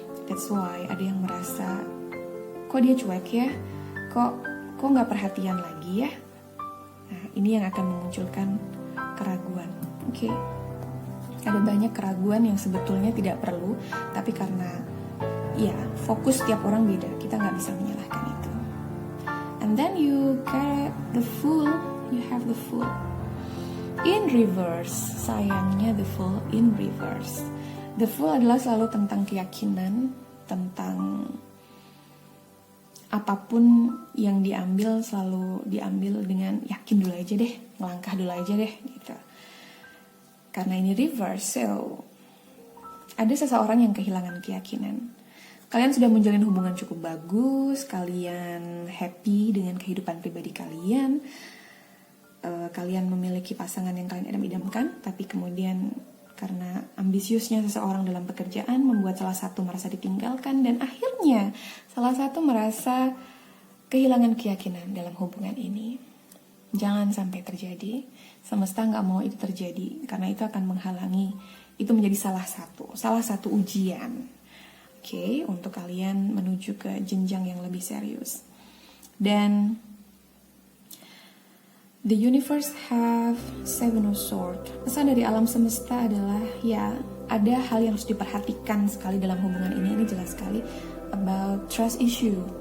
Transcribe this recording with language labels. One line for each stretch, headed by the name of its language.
English: That's why
Indonesian: ada yang merasa kok dia cuek ya, kok nggak perhatian lagi ya. Nah, ini yang akan memunculkan keraguan. Oke. Ada banyak keraguan yang sebetulnya tidak perlu, tapi karena ya fokus tiap orang beda, kita nggak bisa menyalahkan itu.
English: And then you get the Fool, you have the Fool in reverse.
Indonesian: Sayangnya
English: the Fool in reverse.
Indonesian: The Fool adalah selalu tentang keyakinan, tentang apapun yang diambil selalu diambil dengan yakin dulu aja deh, ngelangkah dulu aja deh gitu. Karena ini reverse, so ada seseorang yang kehilangan keyakinan. Kalian sudah menjalin hubungan cukup bagus, kalian happy dengan kehidupan pribadi kalian, kalian memiliki pasangan yang kalian idam-idamkan, tapi kemudian karena ambisiusnya seseorang dalam pekerjaan membuat salah satu merasa ditinggalkan dan akhirnya salah satu merasa kehilangan keyakinan dalam hubungan ini. Jangan sampai terjadi. Semesta nggak mau itu terjadi karena itu akan menghalangi. Itu menjadi salah satu ujian. Oke, untuk kalian menuju ke jenjang yang lebih serius. Dan
English: the universe have seven of swords.
Indonesian: Pesan dari alam semesta adalah ya ada hal yang harus diperhatikan sekali dalam hubungan ini. Ini jelas sekali
English: about trust issue.